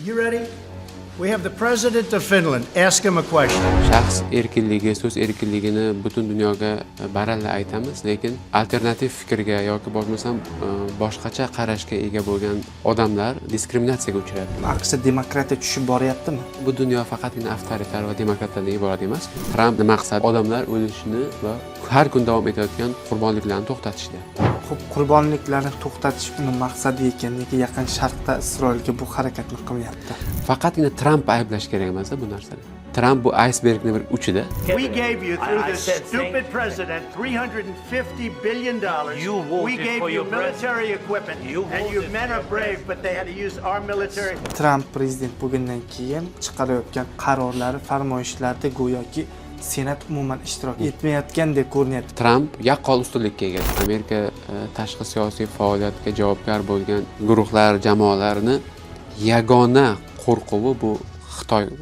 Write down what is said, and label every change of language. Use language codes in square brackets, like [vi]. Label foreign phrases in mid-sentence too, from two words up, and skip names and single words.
[en] You ready? We have the president of Finland. Ask him a question. [uz] Shaxs erkinligi, so'z erkinligini butun dunyoga baralla aytamiz, lekin alternativ fikrga yoki bo'lmasam boshqacha qarashga ega bo'lgan odamlar diskriminatsiyaga uchrayapti. AQShda demokratiya tushib boryaptimi? Bu dunyo faqatgina avtoritar va demokratlardan iborat emas. Trampning maqsadi odamlar o'lishini va har kun davom etayotgan qurbonliklarni to'xtatishdir. Xo'p, qurbonliklarni to'xtatish uni maqsadi ekan, nega Yaqin Sharqda Isroilga bu harakatni qilmayapti? Faqatgina Tramp ayblash kerak emas bu narsani. Tramp bu icebergning bir uchida. [en] We gave you through this stupid president $350 billion. We gave you military equipment, and your men are brave, but they had to use our military. [uz] Tramp prezident bo'lgandan keyin chiqarayotgan qarorlari, farmoyishlarda go'yoki Senat umuman ishtirok etmayotgandek ko'rinyapti. Tramp yaqqol ustunlikka ega. Amerika tashqi siyosiy faoliyatga javobgar bo'lgan guruhlar, jamoalarni yagona qo'rquvi bu Xitoy.